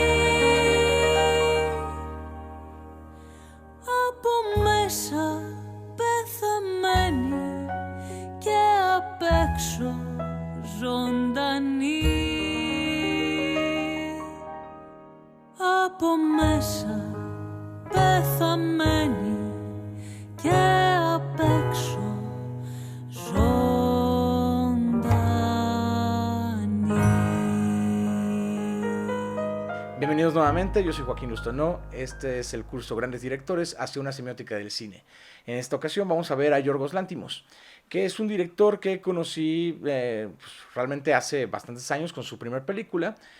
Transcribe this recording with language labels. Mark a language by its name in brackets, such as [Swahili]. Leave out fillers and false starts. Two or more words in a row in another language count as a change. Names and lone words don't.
[Greek] Από μέσα πεθαμένη και απ' έξω ζωντανή. Από μέσα πεθαμένη και απ' έξω [Spanish] Bienvenidos nuevamente, yo soy Joaquín Lustonó, este es el curso Grandes Directores hacia una semiótica del cine. En esta ocasión vamos a ver a Yorgos Lanthimos, que es un director que conocí realmente hace bastantes años con su primera película.